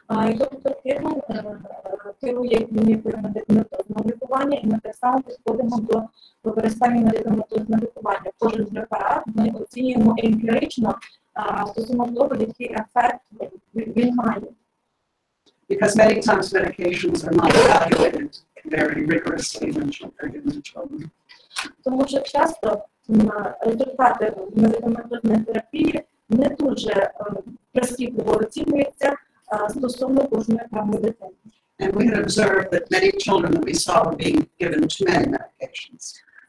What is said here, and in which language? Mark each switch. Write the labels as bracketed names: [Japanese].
[Ukrainian] І доктор Кирман керує клінікою медикаментозного лікування, і ми так само підходимо до використання медикаментозного лікування. Кожен препарат ми оцінюємо емпірично стосовно того, який ефект він має. [English] Because many times medications are not evaluated very rigorously when they're given to children. [Ukrainian] Тому що часто результати медикаментозної терапії не дуже прискіпливо оцінюються стосовно кожної окремої дитини. [English] And we had observed that many children that we saw were being given too many medications.